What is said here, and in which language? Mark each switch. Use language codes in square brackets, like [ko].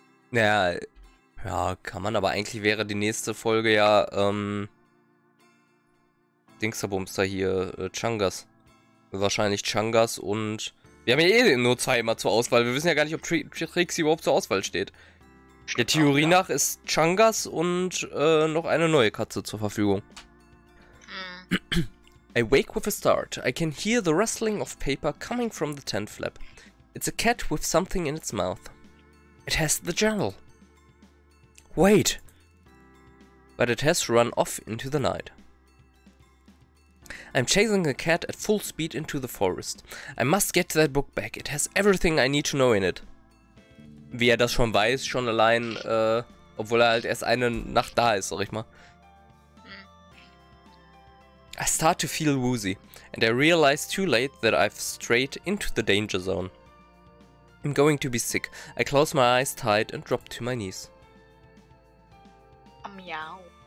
[de] Ja, kann man, aber eigentlich wäre die nächste Folge ja, Dingsterbumster hier, Changas. Wahrscheinlich Changas und... Wir haben ja eh nur zweimal zur Auswahl. Wir wissen ja gar nicht, ob Trixie überhaupt zur Auswahl steht. Der Theorie nach ist Changas und noch eine neue Katze zur Verfügung. [en] I wake with a start. I can hear the rustling of paper coming from the tent flap. It's a cat with something in its mouth. It has the journal. Wait! But it has run off into the night. I'm chasing a cat at full speed into the forest. I must get that book back. It has everything I need to know in it. [de] Wie er das schon weiß, schon allein, obwohl er halt erst eine Nacht da ist, sag ich mal. [en] I start to feel woozy, and I realize too late that I've strayed into the danger zone. I'm going to be sick. I close my eyes tight and drop to my knees. Meow.